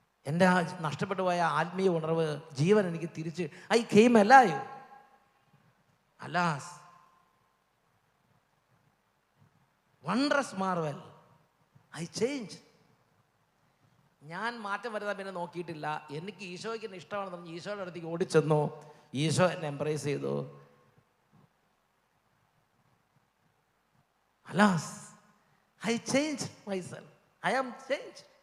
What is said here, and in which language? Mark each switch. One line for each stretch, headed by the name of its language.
Malayalam: എൻ്റെ നഷ്ടപ്പെട്ടു പോയ ആത്മീയ ഉണർവ്, ജീവൻ എനിക്ക് തിരിച്ച്
English: I came alive. Alas, wondrous marvel, I changed.
Malayalam: ഞാൻ മാറ്റം വരുത്താൻ പിന്നെ നോക്കിയിട്ടില്ല. എനിക്ക് ഈശോയ്ക്ക് എന്നെ ഇഷ്ടമാണെന്ന് പറഞ്ഞ് ഈശോയുടെ അടുത്തേക്ക് ഓടിച്ചെന്നു. ഈശോ എന്നെ എംബ്രേസ് ചെയ്തു.
English: Alas, I changed myself. I am changed.